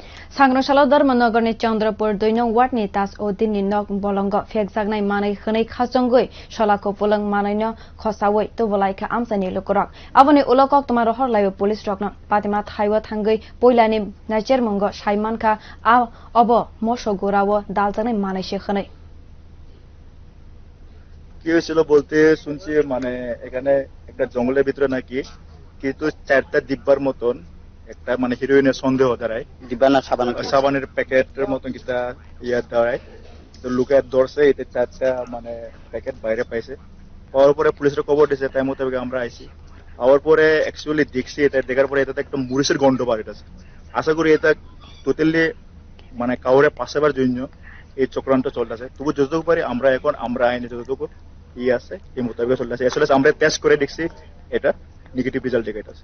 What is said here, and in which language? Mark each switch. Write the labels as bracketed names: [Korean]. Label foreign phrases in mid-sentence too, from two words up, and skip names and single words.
[Kok Borok] Sangrong salo Dharmanagar ni Chandra 2 nong ward ni Taj Uddin ni nok bolong phekjaknai manai khonai khachongwi sola kupulwng manwino khochawi tubulai kha amchai ni lukurog aboni ulo koktwma rihor laio police rokno patima thangwi puilani naichermung saiman kha abo moso gura o daljanai manwise khonai [Bangla] কি হয়েছিল বলতে শুনছি মানে এখানে একটা জঙ্গলের ভিতরে নাকি কিন্তু 4টা দিব্যার মতন একটা মানে হিরোইনের সন্দেহ দাঁড়ায় দিব্যা না সাবানের প্যাকেটের মতন কিটা ইয়া দাঁড়ায় তো লোকে ধরছে এতে 4টা মানে প্যাকেট বাইরে পাইছে পাওয়ার পরে পুলিশের খবর দিয়েছে তাই মোতাবেক আমরা আইছি আবার পরে অ্যাকচুয়ালি দেখছি এটা দেখার পরে এটাতে একটা মরিচের গন্ধ বার হইতেছে আশা করি এটা টোটালি মানে কাউরে পাশাবার জন্য এই চক্রান্ত চলতেছে তবু যতটুকু পারি আমরা আইনে যতটুকু আছে এই মোতাবেক চলতেছে আসলে আমরা টেস্ট করে দেখছি এটা নেগেটিভ রেজাল্ট দেখাইতেছে।